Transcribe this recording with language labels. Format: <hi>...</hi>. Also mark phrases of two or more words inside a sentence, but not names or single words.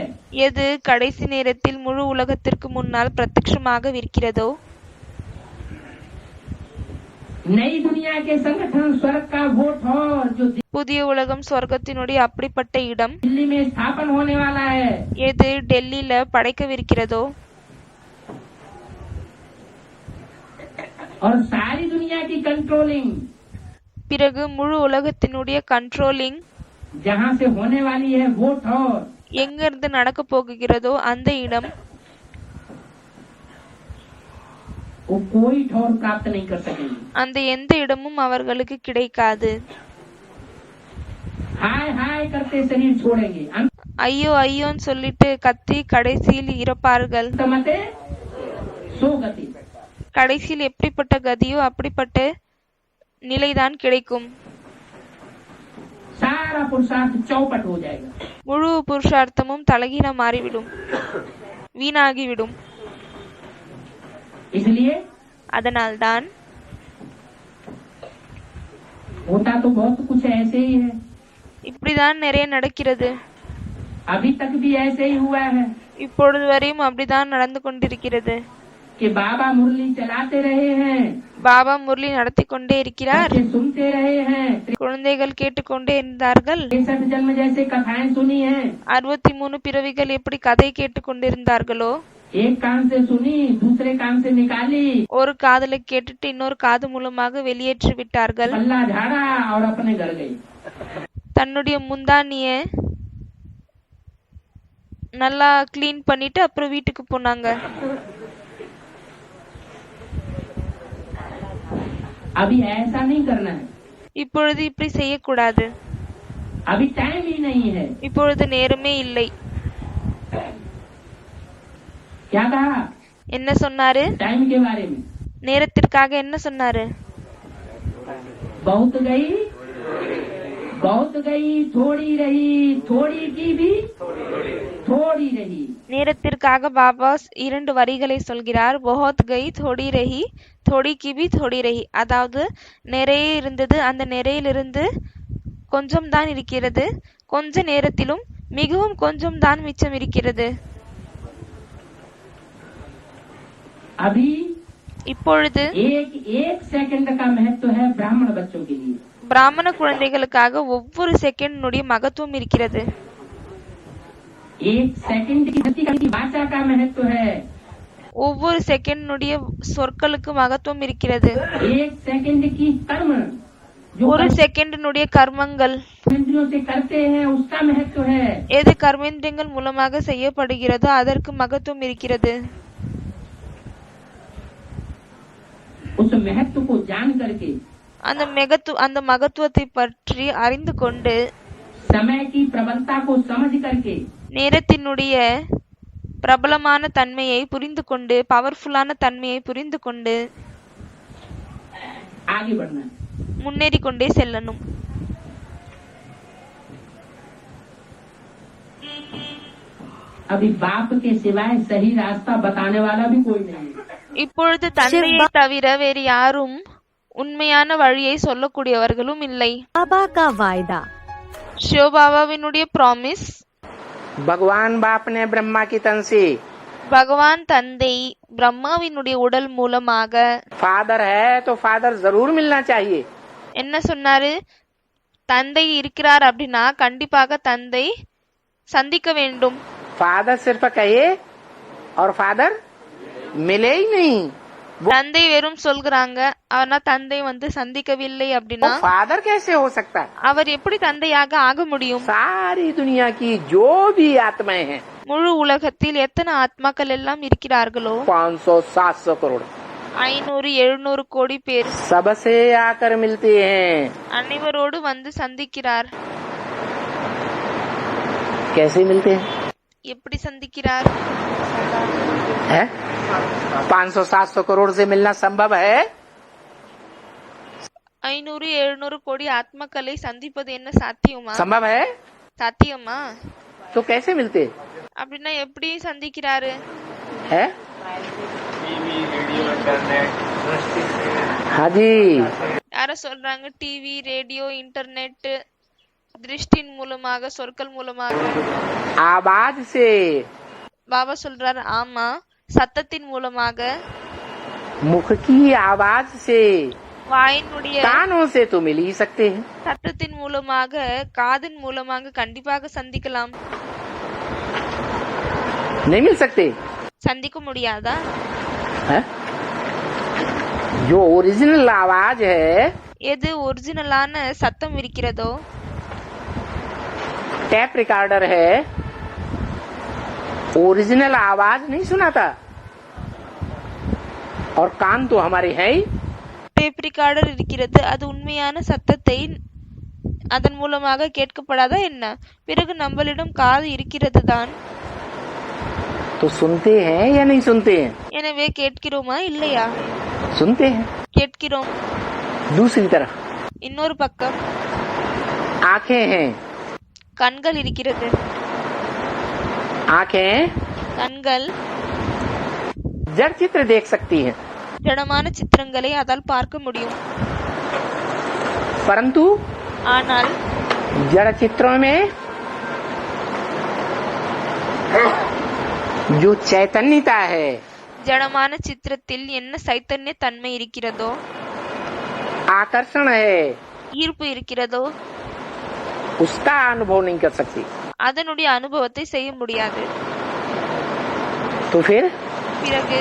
<ta>எது கடைசி நேரத்தில் முழு உலகத்திற்கு முன்னால் பிரத்யட்சமாக இருக்கிறதோ</ta> <hi>नई दुनिया के संगठन स्वर्ग का वो ठौर जो</hi> <ta>புதிய உலகம் சொர்க்கத்தினுடைய அப்படிப்பட்ட இடம்.</ta> <hi>दिल्ली में स्थापन होने वाला है।</hi> <ta>எது டெல்லியில படைக்கவிருக்கிறதோ</ta> <hi>और सारी दुनिया की कंट्रोलिंग</hi> <ta>பிறகு முழு உலகத்தினுடைய கண்ட்ரோலிங்</ta> <hi>जहाँ से होने वाली है वो ठौर</hi> <ta>எங்கிருந்து நடக்க போகிறதோ அந்த இடம்.</ta> <hi>वो कोई ठौर प्राप्त नहीं कर सकेंगे।</hi> <ta>அந்த எந்த இடமும் அவர்களுக்கு கிடைக்காது.</ta> <hi>हाय हाय करते शरीर छोड़ेंगे।</hi> <ta>ஐயோ ஐயோன்னு சொல்லிட்டு கத்தி கடைசியில் இறப்பார்கள்.</ta> <hi>अंतमते सो गति।</hi> <ta>கடைசியில் எப்படிப்பட்ட கதியோ அப்படிப்பட்ட நிலைதான் கிடைக்கும்.</ta> <hi>सारा पुरुषार्थ चौपट हो जाएगा।</hi> <ta>முழு புருஷார்த்தமும் தலகீழ மாறிவிடும், வீணாகிவிடும்.</ta> <hi>इसलिए</hi> <ta>அதனால்தான்</ta> <hi>होता तो बहुत कुछ ऐसे ही है।</hi> <ta>இப்படிதான் நிறைய நடக்கிறது.</ta> <hi>अभी तक भी ऐसे ही हुआ है</hi> <ta>இப்பொழுது வரையும் அப்படிதான் நடந்து கொண்டிருக்கிறது.</ta> <hi>कि बाबा मुरली चलाते रहे हैं,</hi> <ta>பாபா முரளி நடத்தி கொண்டே இருக்கிறார்,</ta> <hi>बच्चे सुनते रहे हैं,</hi> <ta>குழந்தைகள் கேட்டுக்கொண்டே இருந்தார்கள்.</ta> <hi>63 जन्म जैसे कथाएं सुनी हैं।</hi> <ta>63 பிறவிகள் எப்படி கதை கேட்டுக்கொண்டிருந்தார்களோ</ta> <hi>एक कान से सुनी दूसरे कान से निकाली,</hi> <ta>ஒரு காதுல கேட்டுட்டு இன்னொரு காது மூலமாக வெளியேற்றி விட்டார்கள்.</ta> <hi>पल्ला झाड़ा और अपने घर गई।</hi> <ta>தன்னுடைய முந்தானிய நல்லா கிளீன் பண்ணிட்டு அப்புறம் வீட்டுக்கு போனாங்க.</ta> <hi>अभी ऐसा नहीं करना है।</hi> <ta>இப்பொழுது இப்படி செய்யக்கூடாது.</ta> <hi>अभी टाइम ही नहीं है।</hi> <ta>இப்பொழுது நேரமே இல்லை.</ta> <hi>क्या कहा?</hi> <ta>என்ன சொன்னாரு?</ta> <hi>टाइम के बारे में</hi> <ta>நேரத்திற்காக என்ன சொன்னாரு?</ta> <hi>बहुत गई थोड़ी रही, थोड़ी की भी थोड़ी रही.</hi> <ta>நேரத்திற்காக பாபா 2 வரிகளை சொல்கிறார்.</ta> <hi>बहुत गई थोड़ी रही, थोड़ी की भी थोड़ी रही.</hi> <ta>அதாவது நிறைய இருந்தது, அந்த நிறையிலிருந்து கொஞ்சம் தான் இருக்கிறது, கொஞ்ச நேரத்திலும் மிகவும் கொஞ்சம் தான் மிச்சம் இருக்கிறது.</ta> <hi>अभी</hi> <ta>இப்பொழுது</ta> <hi>एक सेकंड का महत्व है ब्राह्मण बच्चों के लिए.</hi> <ta>பிராமண குழந்தைகளுக்காக ஒவ்வொரு செகண்டினுடைய மகத்துவம் இருக்கிறது.</ta> <hi>एक सेकंड की भाषा का महत्व है.</hi> <ta>ஒவ்வொரு செகண்டினுடைய சொற்களுக்கு மகத்துவம் இருக்கிறது.</ta> <hi>एक सेकंड की कर्म</hi> <ta>ஒரு செகண்டினுடைய கர்மங்கள்</ta> <hi>इंद्रियों से करते हैं उसका महत्व है.</hi> <ta>எது கர்மேந்திரியங்கள் மூலமாக செய்யப்படுகிறதோ அதற்கு மகத்துவம் இருக்கிறது.</ta> <hi>उस महत्व को जान करके</hi> <ta>அந்த மகத்துவத்தை பற்றி அறிந்து கொண்டு</ta> <hi>समय की प्रबलता को समझ करके</hi> <ta>நேரத்தினுடைய பிரபலமான தன்மையை புரிந்து கொண்டு, பவர்ஃபுல்லான தன்மையை புரிந்து கொண்டு</ta> <hi>आगे बढ़ना.</hi> <ta>முன்னேறி கொண்டே செல்லணும்.</ta> <hi>अभी बाप के सिवाय सही रास्ता बताने वाला भी कोई नहीं.</hi> <ta>இப்பொழுது தந்தையை தவிர வேறு யாரும் உண்மையான வழியை சொல்லக்கூடியவர்களும் இல்லை.</ta> <hi>बाबा का वायदा.</hi> <ta>சிவபாபாவினுடைய ப்ராமிஸ்.</ta> <hi>भगवान बाप ने ब्रह्मा की तन से</hi> <ta>பகவான் தந்தை பிரம்மாவினுடைய உடல் மூலமாக</ta> <hi>फादर है तो फादर जरूर मिलना चाहिए.</hi> <ta>என்ன சொன்னாரு? தந்தை இருக்கிறார் அப்படின்னா கண்டிப்பாக தந்தை சந்திக்க வேண்டும்.</ta> <hi>फादर सिर्फ कहे और फादर मिले ही नहीं.</hi> <ta>தந்தை வெறும் சொல்கிறாங்க, ஆனா தந்தை சந்திக்கவில்லை அப்படின்னா</ta> <hi>फादर कैसे हो सकता है?</hi> <ta>அவர் எப்படி தந்தையாக ஆக முடியும்?</ta> <hi>सारी दुनिया की जो भी आत्माएं हैं</hi> <ta>முழு உலகத்தில் எத்தனை ஆத்மாக்கள் எல்லாம் இருக்கிறார்களோ</ta> <hi>500-700 करोड़</hi> <ta>500-700 கோடி பேர்</ta> <hi>सबसे आकर मिलते हैं.</hi> <ta>அனைவரோடு சந்திக்கிறார்.</ta> <hi>कैसे मिलते हैं?</hi> <ta>எப்படி சந்திக்கிறார்?</ta> <hi>है 500-700 करोड़ से मिलना संभव है?</hi> <ta>500-700 கோடி ஆத்மாக்களை சந்திப்பது என்ன சாத்தியமா?</ta> <hi>संभव है?</hi> <ta>சாத்தியமா?</ta> <hi>तो कैसे मिलते</hi> <ta>அப்படின்னா எப்படி சந்திக்கிறாரு?</ta> <hi>है? हाँ जी.</hi> <ta>யார சொல்றாங்க?</ta> <en>TV, radio, internet,</en> <ta>திருஷ்டின் மூலமாக, சொற்கள் மூலமாக,</ta> <hi>आवाज से.</hi> <ta>பாபா சொல்றாரு ஆமா, சத்தத்தின் மூலமாக,</ta> <hi>मुख की आवाज से,</hi> <ta>வாயினுடைய</ta> <hi>कानों से तो मिल ही सकते हैं.</hi> <ta>சத்தத்தின் மூலமாக, காதின் மூலமாக கண்டிப்பாக சந்திக்கலாம்.</ta> <hi>नहीं मिल सकते</hi> <ta>சந்திக்க முடியாதா?</ta> <hi>है? जो ओरिजिनल आवाज है,</hi> <ta>எது ஒரிஜினலான சத்தம் இருக்கிறதோ,</ta> <en>tape recorder</en> <hi>है, ओरिजिनल आवाज नहीं सुनाता. और कान तो हमारे हैं ही.</hi> <en>tape recorder</en> <ta>இருக்கிறது, அது உண்மையான சத்தத்தை அதன் மூலமாக கேட்கப்படாதா என்ன? பிறகு நம்மளிடம் காது இருக்கிறது தான்.</ta> <hi>तो सुनते हैं या नहीं सुनते हैं?</hi> <ta>எனவே கேட்கிறோமா இல்லையா?</ta> <hi>सुनते हैं.</hi> <ta>கேட்கிறோம்.</ta> <hi>दूसरी तरफ</hi> <ta>இன்னொரு பக்கம்</ta> <hi>आंखें हैं.</hi> <ta>கண்கள் இருக்கிறது.</ta> <hi>आंखें</hi> <ta>கண்கள்</ta> <hi>जड़ चित्र देख सकती हैं,</hi> <ta>ஜடமான சித்திரங்களை அதால் பார்க்க முடியும்.</ta> <hi>परंतु</hi> <ta>ஆனால்</ta> <hi>जड़ चित्रों में जो चैतन्यता है,</hi> <ta>ஜடமான சித்திரத்தில் என்ன சைத்தன்ய தன்மை இருக்கிறதோ,</ta> <hi>आकर्षण है,</hi> <ta>ஈர்ப்பு இருக்கிறதோ,</ta> <hi>उसका अनुभव नहीं कर सकती.</hi> <ta>அதனுடைய அனுபவத்தை செய்ய முடியாது.</ta> <hi>तो फिर</hi> <ta>பிறகு</ta>